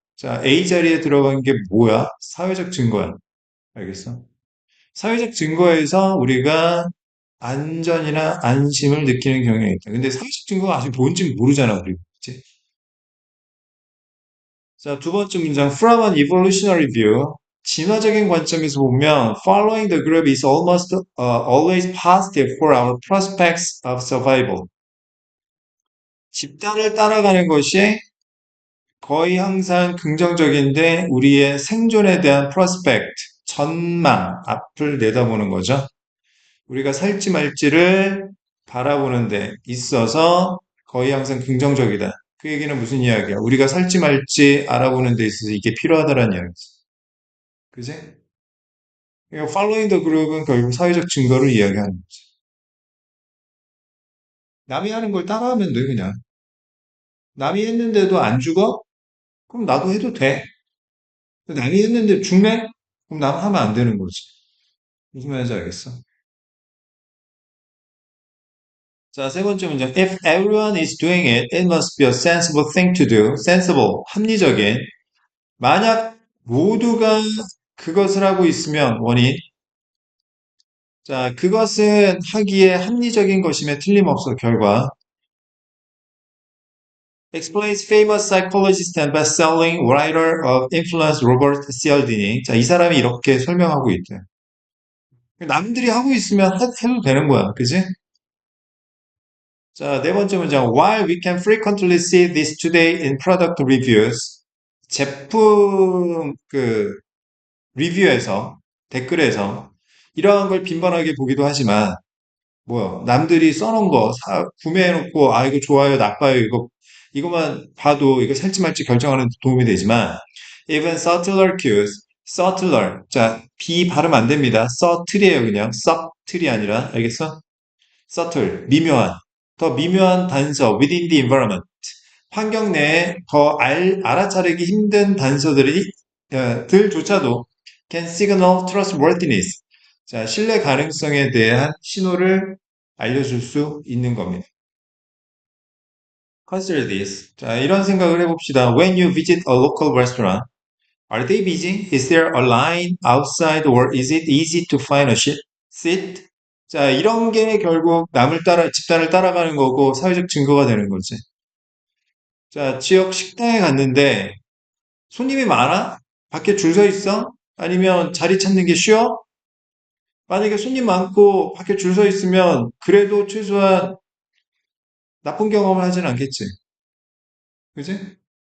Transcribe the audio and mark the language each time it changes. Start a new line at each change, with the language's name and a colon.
Korean: 자, A 자리에 들어간 게 뭐야? 사회적 증거야. 알겠어? 사회적 증거에서 우리가 안전이나 안심을 느끼는 경향이 있다. 근데 사회적 증거가 아직 뭔지 모르잖아, 우리. 그치? 자, 두 번째 문장,
English: from an evolutionary view.
Korean: 진화적인 관점에서 보면,
English: following the group is almost always positive for our prospects of survival.
Korean: 집단을 따라가는 것이 거의 항상 긍정적인데 우리의 생존에 대한 프로스펙트, 전망, 앞을 내다보는 거죠. 우리가 살지 말지를 바라보는 데 있어서 거의 항상 긍정적이다. 그 얘기는 무슨 이야기야? 우리가 살지 말지 알아보는 데 있어서 이게 필요하다는 이야기지. 그지? 그러니까
English: following the group
Korean: 은 결국 사회적 증거를 이야기하는 거지. 남이 하는 걸 따라하면 돼, 그냥. 남이 했는데도 안 죽어? 그럼 나도 해도 돼. 남이 했는데 죽네? 그럼 나도 하면 안 되는 거지. 무슨 말인지 알겠어? 자, 세 번째 문제.
English: If everyone is doing it, it must be a sensible thing to do.
Korean: sensible, 합리적인. 만약 모두가 그것을 하고 있으면 원인. 자, 그것은 하기에 합리적인 것임에 틀림없어 결과.
English: explains famous psychologist and best-selling writer of influence Robert Cialdini.
Korean: 자, 이 사람이 이렇게 설명하고 있대. 남들이 하고 있으면 해도 되는 거야. 그지? 자, 네 번째 문장.
English: While we can frequently see this today in product reviews.
Korean: 제품 리뷰에서 댓글에서 이러한 걸 빈번하게 보기도 하지만 뭐야 남들이 써놓은 거 구매해놓고 아 이거 좋아요 나빠요 이거만 봐도 이거 살지 말지 결정하는 데 도움이 되지만
English: even subtler cues
Korean: subtler 자 B 발음 안 됩니다 subtle이에요 그냥 subtle이 아니라 알겠어? subtle 미묘한 더 미묘한 단서
English: within the environment
Korean: 환경 내에 더 알아차리기 힘든 단서들이 들조차도
English: can signal trustworthiness.
Korean: 자, 신뢰 가능성에 대한 신호를 알려줄 수 있는 겁니다.
English: Consider this.
Korean: 자, 이런 생각을 해봅시다.
English: When you visit a local restaurant, are they busy? Is there a line outside or is it easy to find a seat?
Korean: 자, 이런 게 결국 집단을 따라가는 거고 사회적 증거가 되는 거지. 자, 지역 식당에 갔는데 손님이 많아? 밖에 줄 서 있어? 아니면 자리 찾는 게 쉬워? 만약에 손님 많고 밖에 줄 서 있으면 그래도 최소한 나쁜 경험을 하진 않겠지. 그지?